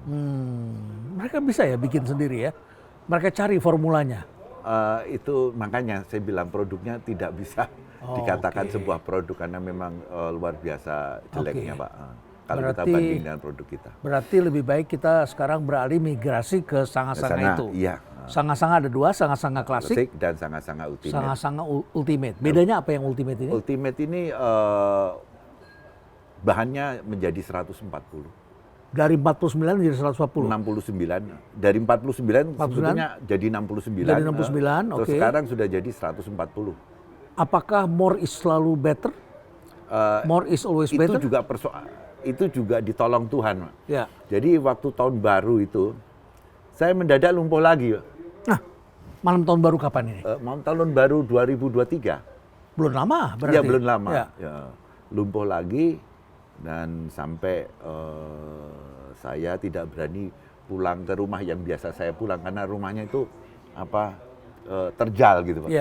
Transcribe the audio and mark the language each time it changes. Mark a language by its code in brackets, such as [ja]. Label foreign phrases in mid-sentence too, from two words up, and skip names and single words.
[id] Mereka bisa ya bikin sendiri ya? Mereka cari formulanya? Itu makanya saya bilang produknya tidak bisa dikatakan sebuah produk karena memang luar biasa jeleknya, Pak. Kalau kita banding dengan produk kita. Berarti lebih baik kita sekarang beralih migrasi ke sanga-sanga itu? Iya. Sanga-sanga ada dua, sanga-sanga klasik dan sanga-sanga ultimate. Sanga-sanga ultimate. Bedanya apa yang ultimate ini? Ultimate ini bahannya menjadi 140. Dari 49 menjadi 140? 69. Dari 49 sebetulnya jadi 69. Jadi 69, Terus sekarang sudah jadi 140. Apakah [en] more is [id] selalu better? [en] More is always better? [id] Itu juga ditolong Tuhan, Pak. Ya. Jadi waktu tahun baru itu, saya mendadak lumpuh lagi, Pak. Nah, malam tahun baru kapan ini? Malam tahun baru 2023. Belum lama berarti? Iya, belum lama. Ya. Lumpuh lagi dan sampai saya tidak berani pulang ke rumah yang biasa saya pulang karena rumahnya itu terjal gitu, Pak.